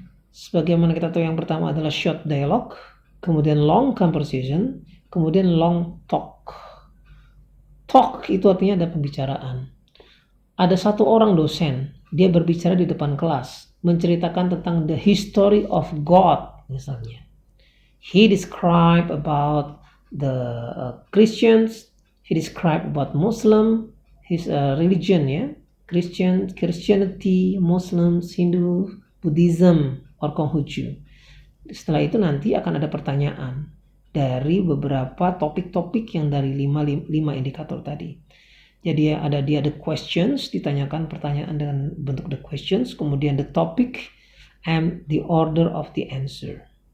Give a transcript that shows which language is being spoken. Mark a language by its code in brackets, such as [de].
[id] Sebagaimana kita tahu yang pertama adalah short dialogue, kemudian long conversation, kemudian long talk. Talk itu artinya ada pembicaraan. Ada satu orang dosen, dia berbicara di depan kelas, menceritakan tentang [en] the history of God [id] misalnya. [en] He described about the Christians, he described about Muslim, his religion ya, Christianity, Muslims, Hindu, Buddhism, or Konghucu. [id] Setelah itu nanti akan ada pertanyaan dari beberapa topik-topik yang dari 5 indikator tadi. Jadi ada [en] the questions, [id] ditanyakan pertanyaan dengan bentuk the questions, kemudian [en] the topic, and the order of the answer.